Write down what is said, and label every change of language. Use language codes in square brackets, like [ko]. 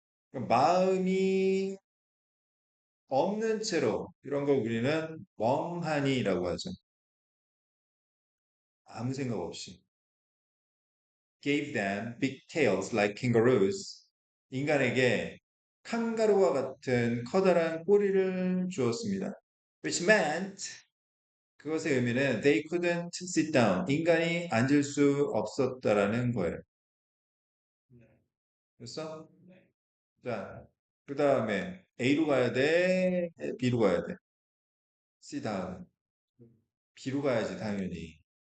[ko] 그러니까 마음이 없는 채로 이런 걸 우리는 멍하니라고 하죠. 아무 생각 없이. [en] Gave them big tails like kangaroos. [ko] 인간에게 칸가루와 같은 커다란 꼬리를 주었습니다. [en] Which meant [ko] 그것의 의미는 [en] they couldn't sit down. [ko] 인간이 앉을 수 없었다라는 거예요. 됐어? 자, 그 다음에 A로 가야 돼? B로 가야 돼? C 다음. B로 가야지, 당연히.